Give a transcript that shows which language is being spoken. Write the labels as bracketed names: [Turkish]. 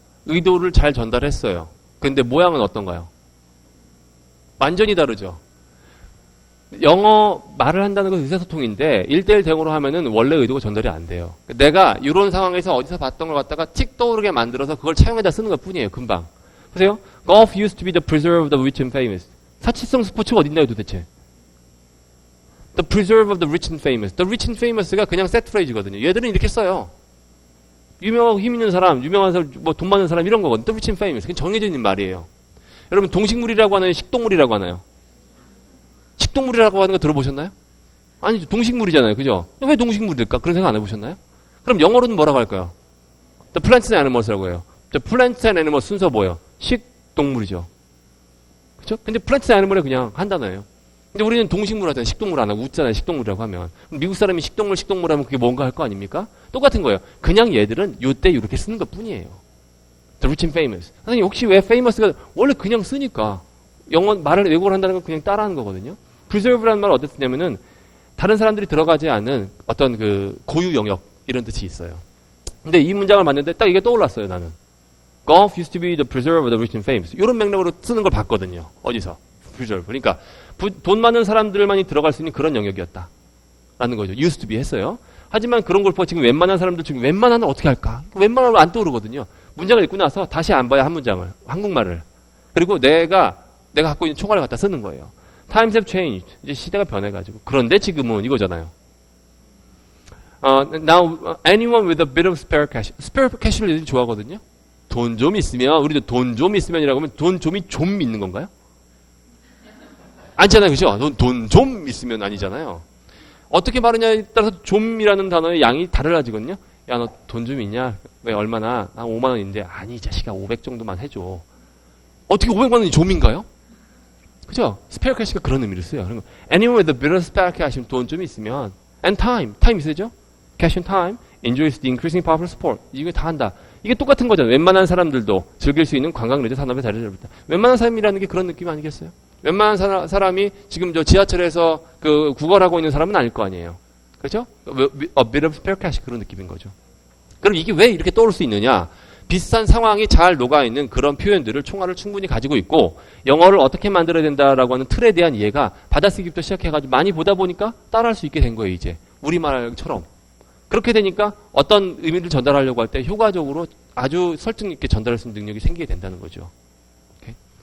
[Korean] 의도를 잘 전달했어요. 근데 모양은 어떤가요? 완전히 다르죠. 영어 말을 한다는 건 의사소통인데 1대1 대응으로 하면은 원래 의도가 전달이 안 돼요. 내가 이런 상황에서 어디서 봤던 걸 갖다가 틱 떠오르게 만들어서 그걸 차용해다 쓰는 것 뿐이에요. 금방. 보세요. [English] Golf used to be the preserve of the rich and famous. [Korean] 사치성 스포츠가 어딨나요 도대체? [English] The preserve of the rich and famous. [Korean] The rich and famous가 그냥 세트 프레이즈거든요. 얘들은 이렇게 써요. 유명하고 힘 있는 사람, 유명한 사람, 뭐 돈 많은 사람 이런 거거든요. [English] The rich and famous. [Korean] 그냥 정해져 있는 말이에요. 여러분 동식물이라고 하나요? 식동물이라고 하나요? 식동물이라고 하는 거 들어보셨나요? 아니죠. 동식물이잖아요. 그죠? 왜 동식물일까? 그런 생각 안 해보셨나요? 그럼 영어로는 뭐라고 할까요? [English] The plants and animals라고 해요. The plants and animals [Korean] 순서 뭐예요? 식동물이죠. 그죠? 근데 plants and animal이 그냥 한 단어예요. 근데 우리는 동식물 하잖아요. 식동물 안 하고 웃잖아요. 식동물이라고 하면. 미국 사람이 식동물 하면 그게 뭔가 할 거 아닙니까? 똑같은 거예요. 그냥 얘들은 요때 이렇게 쓰는 것 뿐이에요. [English] The rich and famous. [Korean] 선생님 혹시 왜 famous가 원래 그냥 쓰니까 영어 말을 외국어를 한다는 건 그냥 따라하는 거거든요. preserve라는 말은 어떻게 쓰냐면은 다른 사람들이 들어가지 않은 어떤 그 고유 영역 이런 뜻이 있어요. 근데 이 문장을 봤는데 딱 이게 떠올랐어요. 나는. [English] Golf used to be the preserve of the rich and famous. [Korean] 이런 맥락으로 쓰는 걸 봤거든요. 어디서? preserve. 그러니까 돈 많은 사람들만이 들어갈 수 있는 그런 영역이었다. 라는 거죠. [English] used to be [Korean] 했어요. 하지만 그런 걸 보고 지금 웬만한 사람들 중에 웬만하면 어떻게 할까? 웬만하면 안 떠오르거든요. 문장을 읽고 나서 다시 안 봐야 한 문장을. 한국말을. 그리고 내가 갖고 있는 총알을 갖다 쓰는 거예요. [English] Times have changed. [Korean] 이제 시대가 변해가지고. 그런데 지금은 이거잖아요. [English] Now, anyone with a bit of spare cash. [Korean] spare cash를 애들이 좋아하거든요. 돈 좀 있으면, 우리도 돈 좀 있으면이라고 하면 돈 좀이 좀 있는 건가요? 아니잖아요. 그죠? 돈 좀 있으면 아니잖아요. 어떻게 말하냐에 따라서 좀이라는 단어의 양이 달라지거든요. 야, 너 돈 좀 있냐? 왜 얼마나? 한 5만 원인데. 아니, 이 자식아 500 정도만 해줘. 어떻게 500만 원이 좀인가요? 그죠? 스페어 캐시가 그런 의미를 써요. [English] 그러면 anyone with a bit of spare cash, [Korean] 돈 좀 있으면 [English] and time [Korean] 있어야죠? [English] cash and time enjoys the increasing popular sport. [Korean] 이거 다 한다. 이게 똑같은 거잖아요. 웬만한 사람들도 즐길 수 있는 관광 레저 산업의 자리를 잡았다. 웬만한 사람이라는 게 그런 느낌 아니겠어요? 웬만한 사람이 지금 저 지하철에서 그 구걸하고 있는 사람은 아닐 거 아니에요. 그렇죠? [English] A bit of spare cash [Korean] 그런 느낌인 거죠. 그럼 이게 왜 이렇게 떠올 수 있느냐? 비슷한 상황이 잘 녹아있는 그런 표현들을 총알을 충분히 가지고 있고 영어를 어떻게 만들어야 된다라고 하는 틀에 대한 이해가 받아쓰기부터 시작해가지고 많이 보다 보니까 따라할 수 있게 된 거예요. 이제 우리말처럼. 그렇게 되니까 어떤 의미를 전달하려고 할 때 효과적으로 아주 설득 있게 전달할 수 있는 능력이 생기게 된다는 거죠. 오케이?